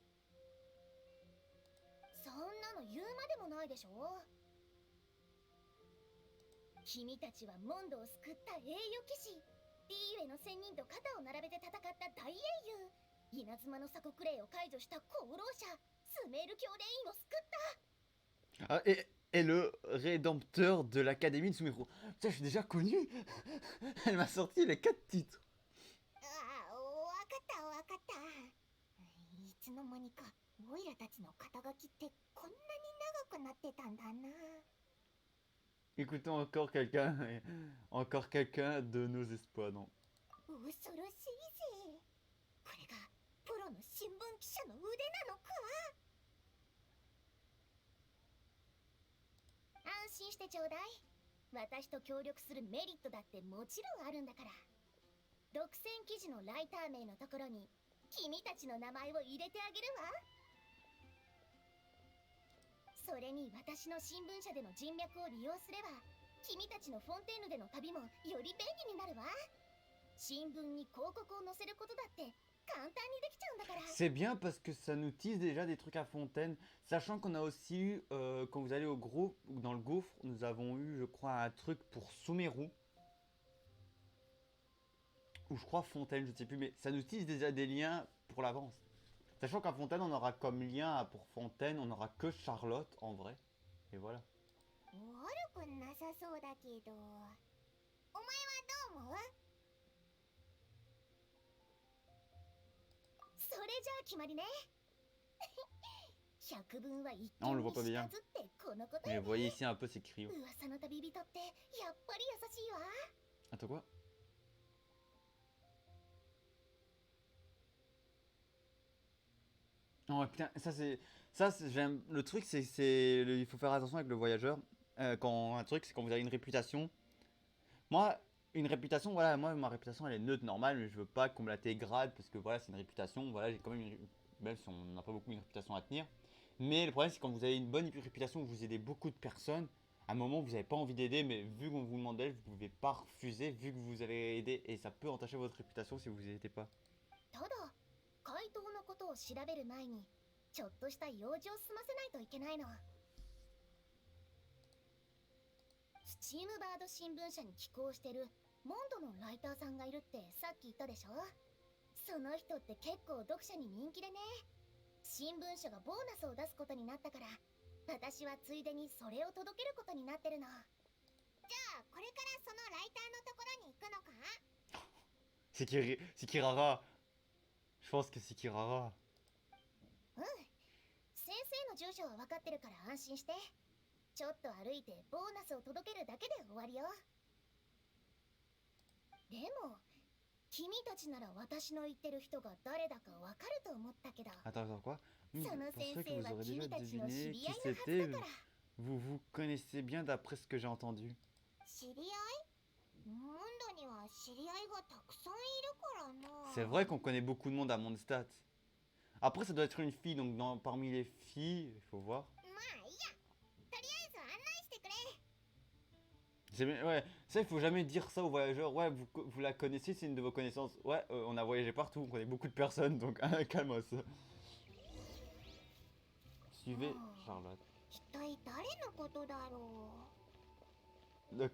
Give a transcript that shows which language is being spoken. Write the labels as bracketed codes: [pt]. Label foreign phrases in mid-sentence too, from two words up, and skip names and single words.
[ja] そんなの言うまでもないでしょ。君たちはモンドを救った栄誉騎士リーウェの仙人と肩を並べて戦った大英雄稲妻の鎖国令を解除した功労者スメール教レインを救った。 [fr] Ah, et le rédempteur de l'académie de Sumero. Putain, je suis déjà connu. Elle m'a sorti les 4 titres. [ja] ああわかったわかったいつの間にかオイラたちの肩書きってこんなに長くなってたんだな [fr] Écoutons encore quelqu'un de nos espoirs, non. [ja] 恐ろしいぜこれがプロの新聞記者の腕なのか安心してちょうだい。私と協力するメリットだってもちろんあるんだから。独占記事のライター名のところに君たちの名前を入れてあげるわ。それに私の新聞社での人脈を利用すれば君たちのフォンテーヌでの旅もより便利になるわ。新聞に広告を載せることだって簡単にできちゃうんだから。 [fr] C'est bien parce que ça nous tease déjà des trucs à Fontaine, sachant qu'on a aussi eu, quand vous allez au gros, dans le gouffre, nous avons eu, je crois, un truc pour Sumeru. Ou je crois Fontaine, je ne sais plus, mais ça nous tease déjà des liens pour l'avance. Sachant qu'à Fontaine, on aura comme lien pour Fontaine, on aura que Charlotte en vrai. Et voilà. [ja] 悪くなさそうだけど、お前はどう思う？それじゃあ決まりね。百聞は一 [fr] Ah, on [ja] 見 [fr] le [ja] に [fr] voit pas [ja] し [fr] bien. [ja] かずってこのこと [fr] Mais [ja] よ [fr] vous voyez [ja] ね。 [fr] ici un peu ces crayons. [ja] 噂の旅人ってやっぱり優しいわ。 [fr] Attends quoi? Oh putain, j'aime. Le truc, il faut faire attention avec le voyageur. Quand un truc, c'est quand vous avez une réputation. Moi, une réputation, voilà, moi ma réputation elle est neutre, normale, mais je veux pas qu'on me la dégrade parce que voilà, c'est une réputation. Voilà, j'ai quand même même si on n'a pas beaucoup une réputation à tenir. Mais le problème, c'est quand vous avez une bonne réputation, vous aidez beaucoup de personnes. À un moment, vous n'avez pas envie d'aider, mais vu qu'on vous demande d'aide, vous pouvez pas refuser vu que vous avez aidé et ça peut entacher votre réputation si vous n'aidez pas. [ja] ただ怪盗のことを調べる前にちょっとした用事を済ませないといけないの。スチームバード新聞社に寄稿してるモンドのライターさんがいるってさっき言ったでしょ。その人って結構読者に人気でね。新聞社がボーナスを出すことになったから私はついでにそれを届けることになってるの。じゃあこれからそのライターのところに行くのか？ [fr] C'est Kirara. Je pense que c'est Kirara. [ja] うん。先生の住所は分かってるから安心して。ちょっと歩いてボーナスを届けるだけで終わりよ。でも君たちなら私の言ってる人が誰だか分かると思ったけど。 [fr] Attends, quoi? [ja] その [fr] Je [ja] 先 [fr] pensais que [ja] 生 [fr] vous [ja] は [fr] aurez [ja] 君 [fr] déjà [ja] たちの知 [fr] deviné [ja] り [fr] qui [ja] 合いのはず [fr] c'était. [ja] だから。 [fr] Vous vous connaissez bien d'après ce que j'ai entendu. [ja] 知り合い？モンドには知り合いがたくさんいるからな。 [fr] C'est vrai qu'on connaît beaucoup de monde à Mondstadt. Après, ça doit être une fille, donc parmi les filles, il faut voir. [ja] まあいいや。とりあえず案内してくれ。 [fr] Ouais, ça, il faut jamais dire ça aux voyageurs. Ouais, vous la connaissez, c'est une de vos connaissances. Ouais, on a voyagé partout, on connaît beaucoup de personnes, donc calme-moi. Suivez Charlotte. [ja] 一体誰のことだろ [fr] Ok,